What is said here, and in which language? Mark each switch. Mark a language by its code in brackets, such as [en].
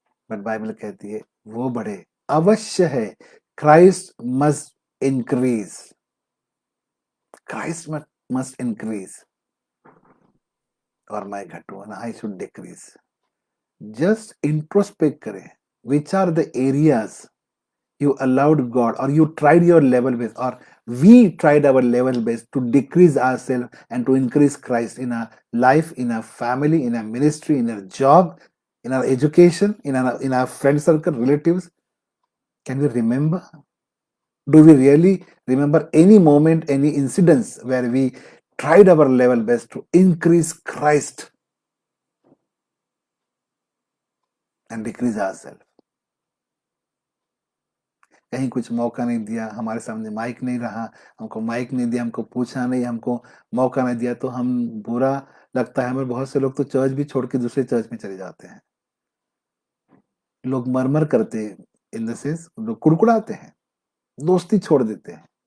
[hi] But Bible कहती है वो बढ़े, अवश्य है, [en] Christ must increase, Christ must increase [hi] और मैं घटूं, [en] I should decrease. Just introspect करें, which are the areas you allowed God, or you tried your level best, or we tried our level best to decrease ourselves and to increase Christ in our life, in our family, in our ministry, in our job, in our education, in our friend circle, relatives. Can we remember? Do we really remember any moment, any incidents where we tried our level best to increase Christ and decrease ourselves? [hi] कहीं कुछ मौका नहीं दिया, हमारे सामने mic नहीं रहा, हमको माइक नहीं दिया, हमको पूछा नहीं, हमको मौका नहीं दिया, तो हम बुरा लगता है हमें। बहुत से लोग तो चर्च भी छोड़ के दूसरे चर्च में चले जाते हैं। लोग मरमर करते, इन द सेंस लोग कुड़कुड़ाते हैं, दोस्ती छोड़ देते हैं।